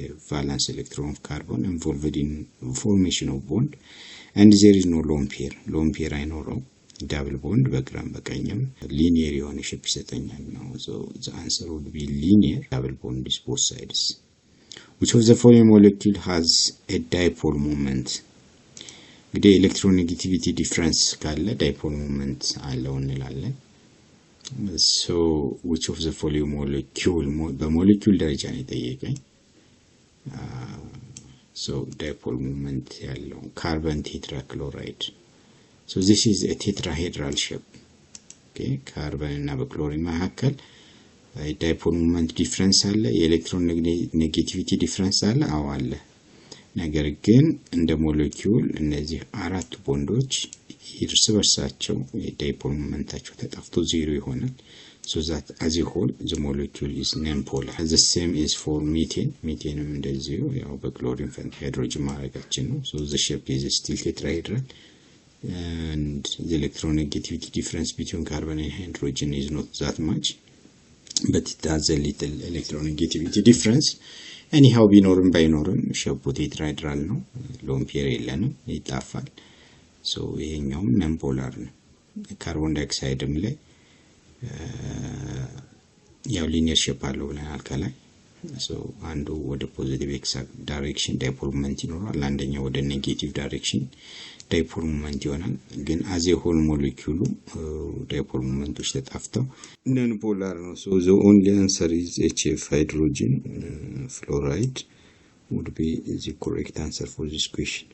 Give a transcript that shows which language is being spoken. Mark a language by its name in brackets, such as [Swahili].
[English] ቫላንስ ኤሌክትሮን ኦፍ ካርቦን involved in formation of bond and there is no lone pair አይኖረው double bond በግራም በቀኝም linear [Amharic] የሆነ ሼፕ ይሰጠኛል ነው። [English] So the answer would be linear double bond is both sides. Which of the following molecule has a dipole moment? እንግዲህ electronegativity difference ካለ dipole moment አለው እንላለን። So which of the following molecule [Amharic] በሞለኪውል ደረጃ ነው የጠየቀኝ። [English] So dipole moment ያለው carbon tetrachloride. So this is a tetrahedral shape. [Amharic] Okay, carbon እና በክሎሪን መካከል dipole moment difference አለ፣ የኤሌክትሮን ኔጌቲቪቲ ዲፈረንስ አለ። አዎ አለ። ነገር ግን እንደ ሞለኪውል እነዚህ አራት ቦንዶች እርስ በርሳቸው dipole momentታቸው ተጠፍቶ ዜሮ ይሆናል። [English] So that as a whole the molecule is nonpolar. The same is for methane. Methane [Amharic] እንደዚሁ ያው በክሎሪን ፈንታ ሃይድሮጅን ማድረጋችን ነው። [English] So the shape is still tetrahedral. And the electronegativity difference between carbon and hydrogen is not that much, but it has a little electronegativity difference. [Amharic] Anyhow ቢኖርም ባይኖርም ሼፑ ቴትራሄድራል ነው፣ ሎን ፔር የለንም፣ ይጣፋል። So ይሄኛውም ነንፖላር ነው። ካርቦን ዳይኦክሳይድም ላይ [English] ያው ሊኒየር ሼፕ አለው ብለናል ከላይ። So አንዱ ወደ ፖዚቲቭ ኤክስ ዳይሬክሽን ዳይፖል ሞመንት ይኖራል፣ አንደኛው ወደ ኔጌቲቭ ዳይሬክሽን dipole moment ይሆናል። [Amharic] ግን [English] as a whole molecule dipole momentዎች ተጣፍተው non-polar ነው። So the only answer is HF, hydrogen fluoride would be the correct answer for this question.